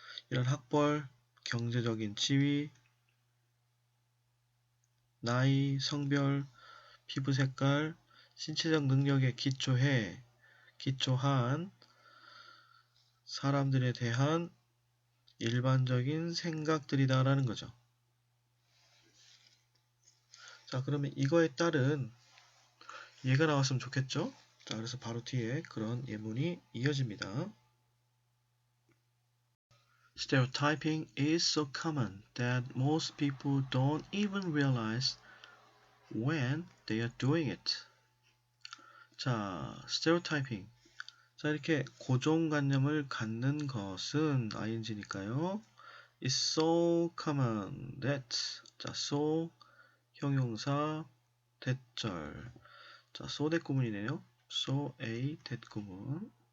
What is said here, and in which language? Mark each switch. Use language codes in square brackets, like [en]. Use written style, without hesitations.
[ko] 이런 학벌, 경제적인 지위, 나이, 성별, 피부 색깔, 신체적 능력에 기초한 사람들에 대한 일반적인 생각들이다라는 거죠. 자, 그러면 이거에 따른 예가 나왔으면 좋겠죠? 자, 그래서 바로 뒤에 그런 예문이 이어집니다. [en] Stereotyping is so common that most people don't even realize when they are doing it. [ko] 자, stereotyping. 자, 이렇게 고정관념을 갖는 것은 ing니까요. [en] is so common that. [ko] 자, so 형용사 대절. 자, so 대구문이네요. so a 대구문.